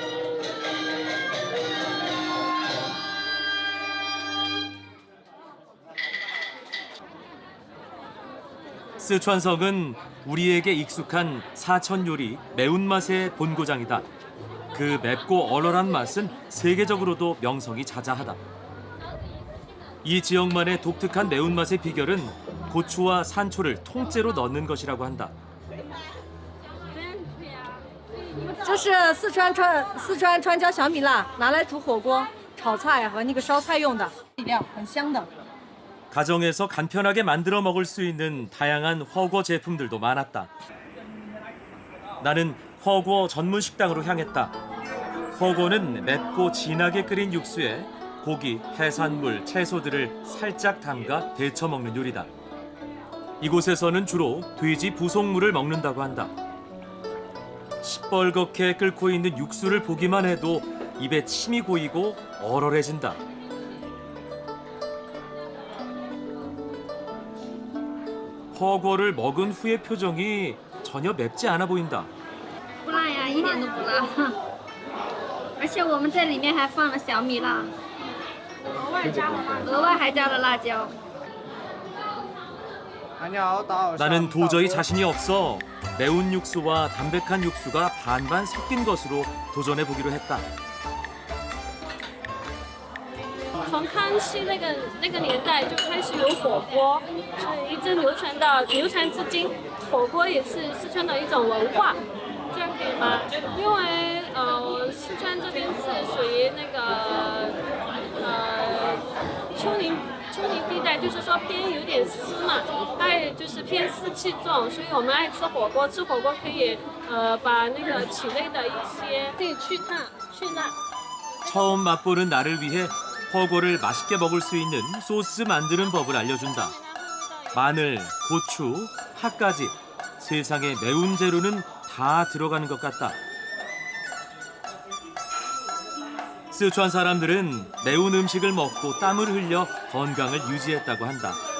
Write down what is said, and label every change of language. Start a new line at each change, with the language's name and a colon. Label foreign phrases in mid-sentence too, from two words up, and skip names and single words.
Korean: 쓰촨성은 우리에게 익숙한 사천 요리 매운맛의 본고장이다. 그 맵고 얼얼한 맛은 세계적으로도 명성이 자자하다. 이 지역만의 독특한 매운맛의 비결은 고추와 산초를 통째로 넣는 것이라고 한다.
Chinese: 这是四川川椒小米辣，拿来煮火锅、炒菜和那个烧菜用的底料，很香的。
Korean: 가정에서 간편하게 만들어 먹을 수 있는 다양한 허거 제품들도 많았다. 나는 허거 전문 식당으로 향했다. 허거는 맵고 진하게 끓인 육수에 고기, 해산물, 채소들을 살짝 담가 데쳐 먹는 요리다. 이곳에서는 주로 돼지 부속물을 먹는다고 한다. 시뻘겋게 끓고 있는 육수를 보기만 해도 입에 침이 고이고 얼얼해진다. 허거를 먹은 후의 표정이 전혀 맵지 않아 보인다.
Chinese: 不辣呀，一点都不辣。而且我们这里面还放了小米辣，额外还加了辣椒。
Korean: 나는 도저히 자신이 없어 매운 육수와 담백한 육수가 반반 섞인 것으로 도전해 보기로 했다.
Chinese: 从康熙那个年代就开始有火锅，是一直流传至今。火锅也是四川的一种文化，这样可以吗？因为四川这边是属于那个丘陵地带，就是说偏有点湿嘛，爱就是偏湿气重，所以我们爱吃火锅。吃火锅可以把那个体内的一些可以去烫去辣。
Korean: 처음 맛보는 나를 위해 허거를 맛있게 먹을 수 있는 소스 만드는 법을 알려준다. 마늘, 고추, 파까지 세상에 매운 재료는 다 들어가는 것 같다. 스촨 사람들은 매운 음식을 먹고 땀을 흘려 건강을 유지했다고 한다.